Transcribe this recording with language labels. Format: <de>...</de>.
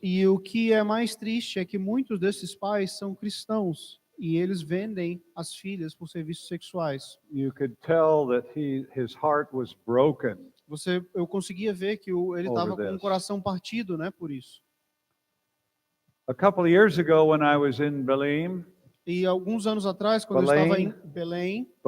<pt>E o que é mais triste é que muitos desses pais são cristãos e eles vendem as filhas por serviços sexuais.</pt> <en>You could tell that his heart was broken.</en> <pt>Eu conseguia ver que ele estava com o coração partido, né, por isso.</pt> <en>A couple of years ago when I was in Belém,</en> <pt>e alguns anos atrás, quando eu estava em Belém,</pt>